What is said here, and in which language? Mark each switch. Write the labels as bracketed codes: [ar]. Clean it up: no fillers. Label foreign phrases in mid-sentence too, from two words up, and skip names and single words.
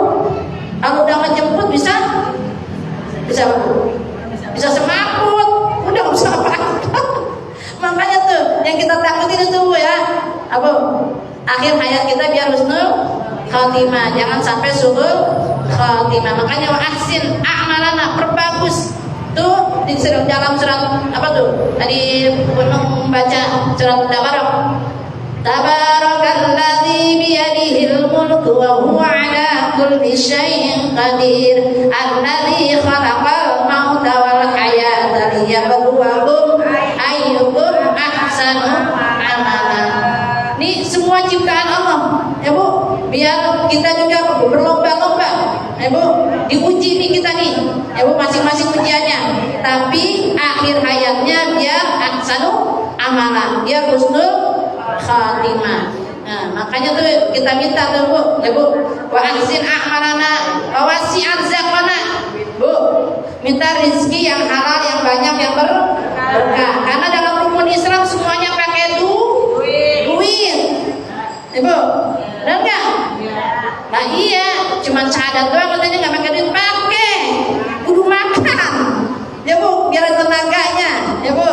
[id] Kalau udah menjemput bisa semakut, udah nggak bisa apa-apa. Makanya tuh yang kita takutin itu Bu ya, apa? Akhir hayat kita biar [ar] حسن الخاتمة, [id] jangan sampai [ar] سوء الخاتمة. [id] Makanya [ar] وأحسن أعمالنا, [id] perbagus tuh di dalam surat apa tuh? Tadi Gunung baca surat Tabarak. [ar] تبارك الذي بيده الملك وهو على كل شيء قدير، الذي خلق الموت والحياة ليبلوكم أيكم أحسن عملا. [id] Ini semua ciptaan Allah ya Bu, biar kita juga berlomba-lomba ya Bu, diuji nih kita nih ya Bu, masing-masing ujiannya. Tapi akhir hayatnya biar [ar] أحسن عملا, [id] biar [ar] حسن الخاتمة. [id] Nah, makanya tuh kita minta tuh Bu ya Bu, [ar] وأحسن أعمالنا ووسع أرزاقنا [id] Bu, minta rezeki yang halal, yang banyak, yang berkah. Karena dalam rukun Islam semuanya pakai duit ya Bu, benar nggak? Nah iya, cuma syahadat doang katanya nggak pakai duit. Pakai, kudu makan ya Bu, biar ada tenaganya ya Bu.